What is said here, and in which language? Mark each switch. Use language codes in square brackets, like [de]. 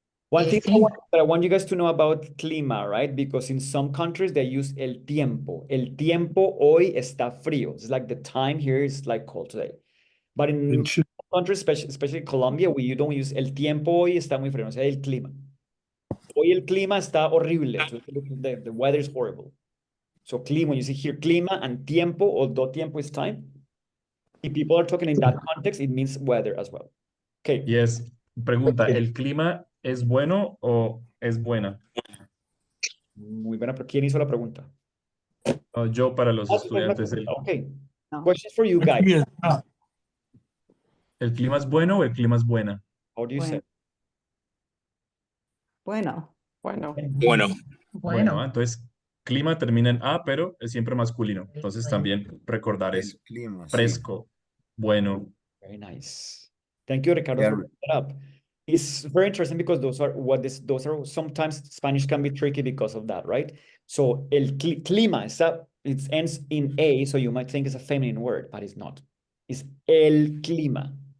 [en] One thing that I want you guys to know about clima, right? Because in some countries they use el tiempo. [es] El tiempo hoy está frío. [en] It's like the time here is like cold today. But in countries, especially Colombia, you don't use [es] el tiempo hoy está muy frío. O sea, el clima. Hoy el clima está horrible. [en] So the weather is horrible. So clima, when you see here clima and tiempo, although tiempo is time, if people are talking in that context, it means weather as well. Okay. Yes. [es] Pregunta, ¿el clima es bueno o es buena? Muy buena, pero ¿quién hizo la pregunta? Yo para los estudiantes. [en] Okay. Questions for you guys. [es] ¿El clima es bueno o el clima es buena? [en] How do you say? [es] Bueno. Bueno, entonces clima termina en A, pero es siempre masculino. Entonces también recordar eso. Clima, fresco, bueno. [en] Very nice. Thank you, Ricardo, for bringing that up. It's very interesting because those are sometimes Spanish can be tricky because of that, right? So el clima, it ends in A, so you might think it's a feminine word, but it's not. It's el clima.